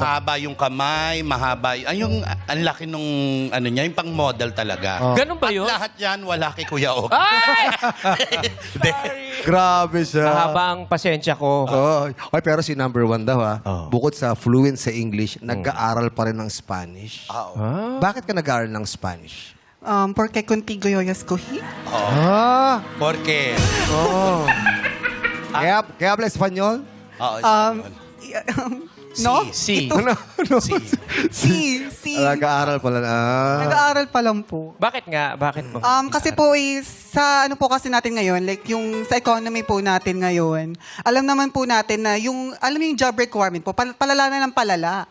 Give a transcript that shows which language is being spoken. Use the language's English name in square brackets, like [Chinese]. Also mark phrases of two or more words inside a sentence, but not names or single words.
[Filipino] mahaba yung kamay, mahaba yung ang laki nung ano niya, yung pang model talaga. Ganun ba At yun? lahat yan, wala kay Kuya O. Ay! Hindi. Grabe siya. Mahaba ang pasensya ko. Oh. Oy, pero si number 1 daw ha, bukod sa fluent sa English, nag-aaral pa rin ng Spanish. Bakit ka nag-aaral ng Spanish? [Spanish] Porque contigo yo escogí. [Filipino] Ah! [Spanish] Porque, Oh. Kaya habla Espanyol? No? Si. [Filipino] Ano? [Spanish] Si. [Filipino] Nag-aaral pala na. Nag-aaral pa lang po. Bakit nga? Bakit mo? Kasi po sa ano po kasi natin ngayon, like yung sa economy po natin ngayon, alam naman po natin na alam mo yung [English] job requirement [Filipino] po, palala na lang palala.